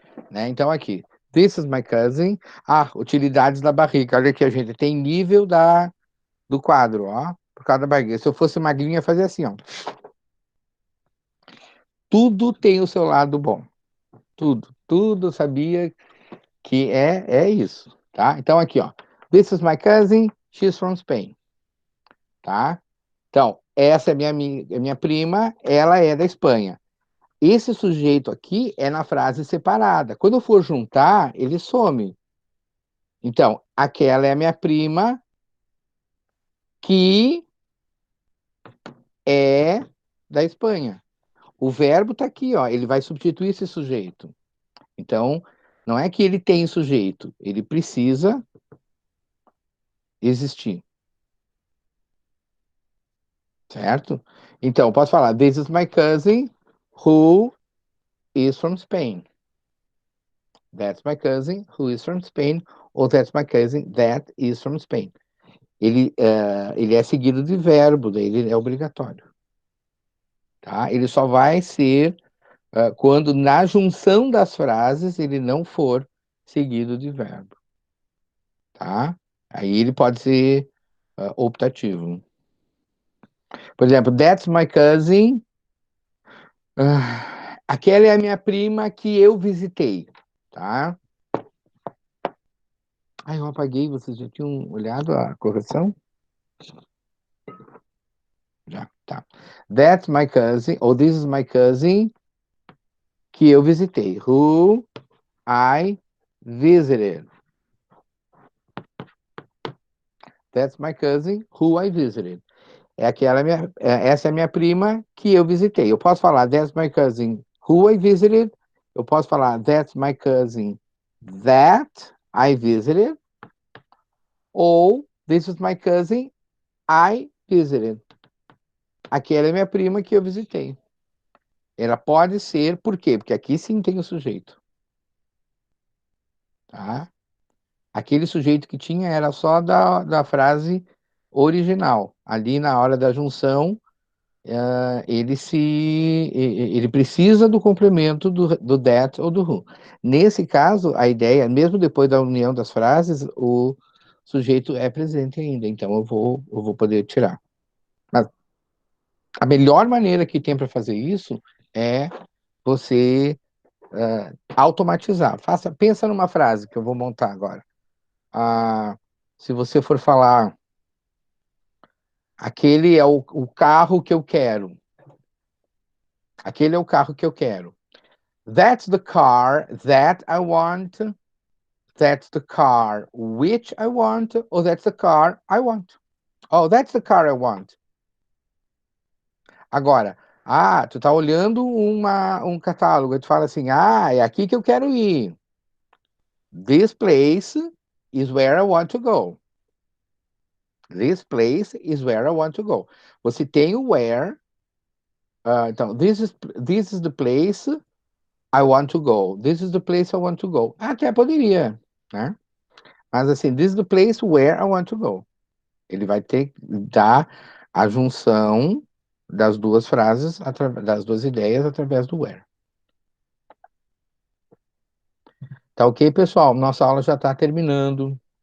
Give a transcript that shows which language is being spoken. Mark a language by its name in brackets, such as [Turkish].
[Portuguese] Né? Então aqui, [English] this is my cousin. [Portuguese] Utilidades da barriga. Olha aqui, a gente tem nível do quadro, ó, por causa da barriga. Se eu fosse magrinha, ia fazer assim, ó. Tudo tem o seu lado bom. Tudo eu sabia que é isso, tá? Então aqui, ó. [English] This is my cousin, she's from Spain, tá? [Portuguese] Então, essa é minha prima, ela é da Espanha. Esse sujeito aqui é na frase separada. Quando eu for juntar, ele some. Então, aquela é a minha prima que é da Espanha. O verbo está aqui, ó. Ele vai substituir esse sujeito. Então, não é que ele tem sujeito, ele precisa existir. Certo? Então, posso falar, [English] this is my cousin who is from Spain. That's my cousin who is from Spain. Ou that's my cousin that is from Spain. [Portuguese] Ele é seguido de verbo, daí ele é obrigatório. Tá? Ele só vai ser quando na junção das frases ele não for seguido de verbo. Tá? Aí ele pode ser optativo. Por exemplo, [English] that's my cousin. [Portuguese] Aquela é a minha prima que eu visitei, tá? Ai, eu apaguei, vocês já tinham olhado a correção? Já, tá. [English] That's my cousin, ou this is my cousin, [Portuguese] que eu visitei. [English] Who I visited. That's my cousin, who I visited. [Portuguese] Essa é a minha prima que eu visitei. Eu posso falar [English] that's my cousin, who I visited. [Portuguese] Eu posso falar [English] that's my cousin, that I visited. Ou this is my cousin, I visited. [Portuguese] Aquela é minha prima que eu visitei. Ela pode ser, por quê? Porque aqui sim tem o sujeito. Tá? Aquele sujeito que tinha era só da frase original. Ali na hora da junção, ele precisa do complemento do that ou do who. Nesse caso, a ideia, mesmo depois da união das frases, o sujeito é presente ainda. Então eu vou poder tirar. Mas a melhor maneira que tem para fazer isso é você automatizar. Pensa numa frase que eu vou montar agora. Se você for falar, aquele é o carro que eu quero. Aquele é o carro que eu quero. [English] That's the car that I want. That's the car which I want. Or that's the car I want. Oh, that's the car I want. [Portuguese] Agora, tu tá olhando um catálogo, tu fala assim, é aqui que eu quero ir. [English] This place is where I want to go. This place is where I want to go. [Portuguese] Você tem o where. Então, [English] this is the place I want to go. This is the place I want to go. [Portuguese] Até poderia, né? Mas assim, [English] this is the place where I want to go. [Portuguese] Ele vai ter que dar a junção das duas frases, das duas ideias, através do where. Tá ok, pessoal? Nossa aula já está terminando.